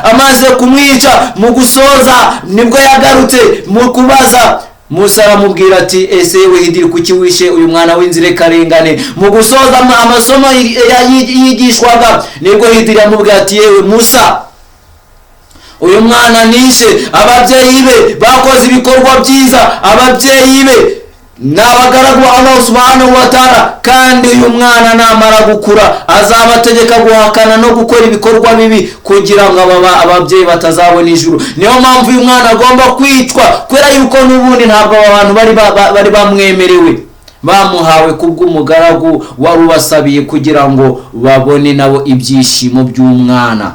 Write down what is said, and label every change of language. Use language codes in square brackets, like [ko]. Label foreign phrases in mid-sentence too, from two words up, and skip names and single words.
[rw] Amaze kumwica mu gusoza nibwo yagarutse mu kubaza Musa, aramubwira ati ese yewe Hidiri, kuki wishe uyu mwana w'inzirakarengane? Mu gusoza amasomo yigishwaga nibwo Hidiri amubwira ati yewe Musa, uyu mwana nishe, ababyeyi be bakoze ibikorwa byiza, ababyeyi be n'abagaragu [ar] الله سبحانه وتعالى, [rw] kandi uyu mwana namara gukura azabategeka guhakana no gukora ibikorwa bibi kugira ngo ababyeyi batazabona ijuru. Niyo mpamvu uyu mwana agomba kwicwa, kubera yuko n'ubundi ntabwo abantu bari bamwemerewe, bamuhawe kubw'umugaragu wari ubasabiye kugira ngo babone nabo ibyishimo by'umwana.